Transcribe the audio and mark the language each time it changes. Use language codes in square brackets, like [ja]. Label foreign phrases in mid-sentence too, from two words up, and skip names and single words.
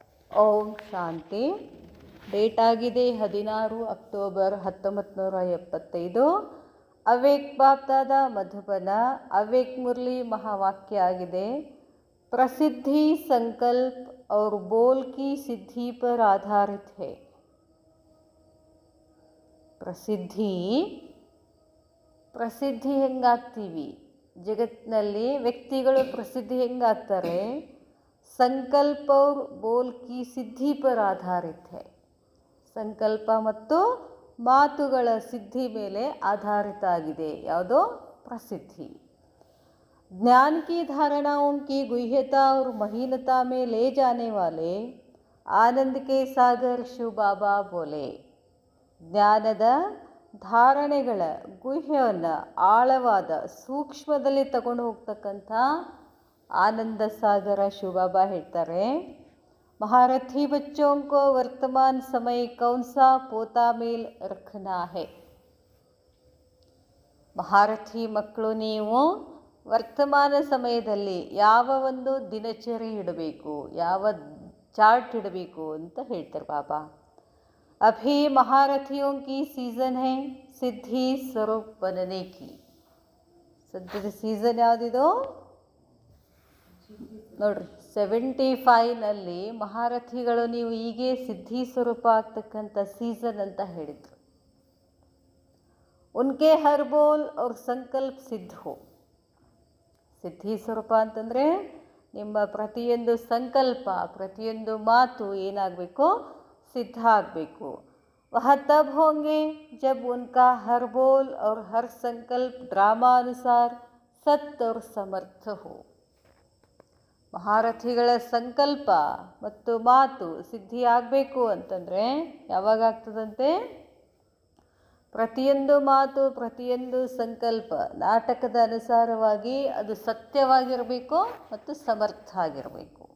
[kn] ಓಂ ಶಾಂತಿ. ಡೇಟ್ ಆಗಿದೆ 16 ಅಕ್ಟೋಬರ್ 1975. [hi] अवेक बापदादा मधुबन. अवेक मुरली महावाक्य आಗಿದೆ. प्रसिद्धि संकल्प और बोल की सिद्धि पर आधारित है. [kn] ಪ್ರಸಿದ್ಧಿ ಹೆಂಗಾಗ್ತೀವಿ ಜಗತ್ತಿನಲ್ಲಿ, ವ್ಯಕ್ತಿಗಳು ಪ್ರಸಿದ್ಧಿ ಹೆಂಗಾಗ್ತಾರೆ? [hi] ಸಂಕಲ್ಪ और बोल की सिद्धि पर आधारित है. [kn] ಸಂಕಲ್ಪ ಮತ್ತು ಮಾತುಗಳ ಸಿದ್ಧಿ ಮೇಲೆ ಆಧಾರಿತ ಆಗಿದೆ. ಯಾವುದೋ ಪ್ರಸಿದ್ಧಿ. [hi] ज्ञान की धारणाओं की गुह्यता और महीनता में ले जाने वाले आनंद के सागर शिव बाबा बोले. [kn] ಜ್ಞಾನದ ಧಾರಣೆಗಳ ಗುಹ್ಯವನ್ನು ಆಳವಾದ ಸೂಕ್ಷ್ಮದಲ್ಲಿ ತಗೊಂಡು ಹೋಗ್ತಕ್ಕಂಥ ಆನಂದ ಸಾಗರ ಶಿವಬಾಬಾ ಹೇಳ್ತಾರೆ. [hi] महारथी बच्चों को वर्तमान समय कौन सा पोता मेल रखना है. [kn] ಮಹಾರಥಿ ಮಕ್ಕಳು, ನೀವು ವರ್ತಮಾನ ಸಮಯದಲ್ಲಿ ಯಾವ ಒಂದು ದಿನಚರಿ ಇಡಬೇಕು, ಯಾವ ಚಾರ್ಟ್ ಇಡಬೇಕು ಅಂತ ಹೇಳ್ತಾರೆ ಬಾಬಾ. [hi] अभी महारथियों की सीज़न है सिद्धि स्वरूप बनने की. [kn] ಸದ್ಯದ ಸೀಸನ್ ಯಾವುದಿದೋ ನೋಡ್ರಿ, 75ನಲ್ಲಿ ಮಹಾರಥಿಗಳು ನೀವು ಹೀಗೆ ಸಿದ್ಧಿ ಸ್ವರೂಪ ಆಗ್ತಕ್ಕಂಥ ಸೀಸನ್ ಅಂತ ಹೇಳಿದರು. [hi] उनके हर बोल और संकल्प सिद्ध हो. [kn] ಸಿದ್ಧಿ ಸ್ವರೂಪ ಅಂತಂದರೆ ನಿಮ್ಮ ಪ್ರತಿಯೊಂದು ಸಂಕಲ್ಪ, ಪ್ರತಿಯೊಂದು ಮಾತು ಏನಾಗಬೇಕು? ಸಿದ್ಧ ಆಗಬೇಕು. [hi] वह तब होंगे जब उनका हर बोल और हर संकल्प ड्रामानुसार सत्य और समर्थ हो. [kn] ಮಹಾರಥಿಗಳ ಸಂಕಲ್ಪ ಮತ್ತು ಮಾತು ಸಿದ್ಧಿ ಆಗಬೇಕು ಅಂತಂದರೆ ಯಾವಾಗ ಆಗ್ತದಂತೆ? ಪ್ರತಿಯೊಂದು ಮಾತು, ಪ್ರತಿಯೊಂದು ಸಂಕಲ್ಪ ನಾಟಕದ ಅನುಸಾರವಾಗಿ ಅದು ಸತ್ಯವಾಗಿರಬೇಕು ಮತ್ತು ಸಮರ್ಥ ಆಗಿರಬೇಕು.